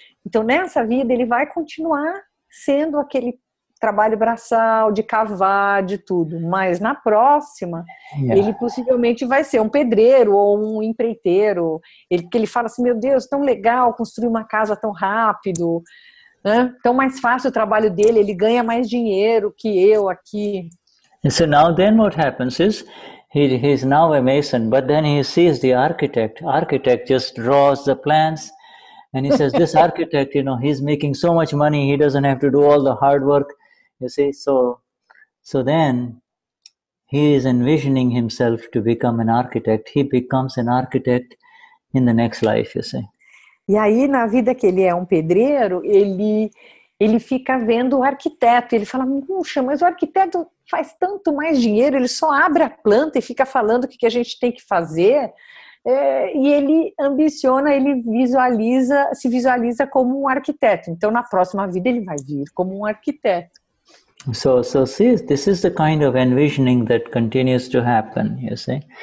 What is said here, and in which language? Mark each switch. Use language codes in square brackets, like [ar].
[pt] Então, nessa vida, ele vai continuar sendo aquele trabalho braçal, de cavar, de tudo. Mas na próxima, ele possivelmente vai ser um pedreiro ou um empreiteiro. Porque ele fala assim, meu Deus, tão legal construir uma casa tão rápido, né? Tão mais fácil o trabalho dele, ele ganha mais dinheiro que eu aqui. [en] And so now then what happens is, he's now a mason, but then he sees the architect. Architect just draws the plans, and he says, this architect, you know, he's making so much money, he doesn't have to do all the hard work, you see. So then he is envisioning himself to become an architect. He becomes an architect in the next life, you see. [pt] E aí, na vida que ele é um pedreiro, ele fica vendo o arquiteto. Ele fala, puxa, mas o arquiteto faz tanto mais dinheiro, ele só abre a planta e fica falando o que a gente tem que fazer. E ele ambiciona, ele se visualiza como um arquiteto. Então, na próxima vida, ele vai vir como um arquiteto. [en] So see, this is the kind of envisioning that continues to happen, you see.